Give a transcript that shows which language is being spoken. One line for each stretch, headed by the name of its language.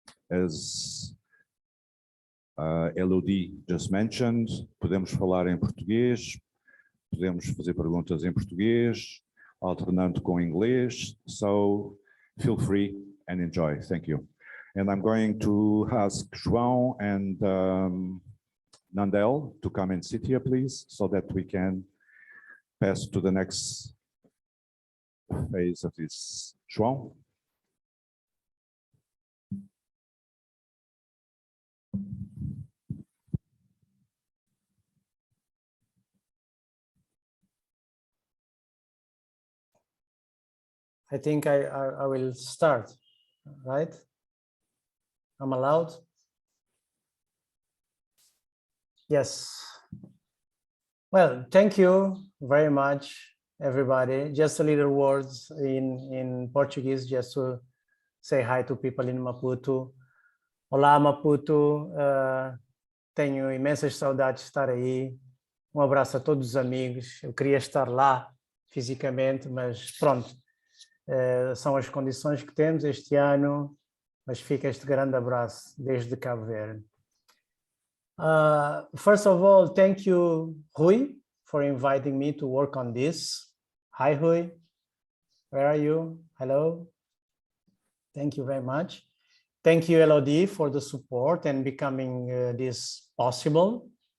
English: As Elodie just mentioned,
Portuguese: podemos falar em português, podemos fazer perguntas em português, alternando com inglês,
English: so feel free and enjoy. Thank you. And I'm going to ask João and Nandele to come and sit here, please, so that we can pass to the next phase of this. João? I think I will start, right? I'm allowed? Yes. Well, thank you very much, everybody. Just a little words in Portuguese, just to say hi to people in Maputo.
Portuguese: Olá, Maputo. Tenho imensas saudades de estar aí. Um abraço a todos os amigos. Eu queria estar lá fisicamente, mas pronto. São as condições que temos este ano, mas fica este grande abraço desde Cabo Verde.
English: First of all, thank you, Rui, for inviting me to work on this. Hi, Rui. Where are you? Hello. Thank you very much. Thank you, Elodie, for the support and becoming this possible.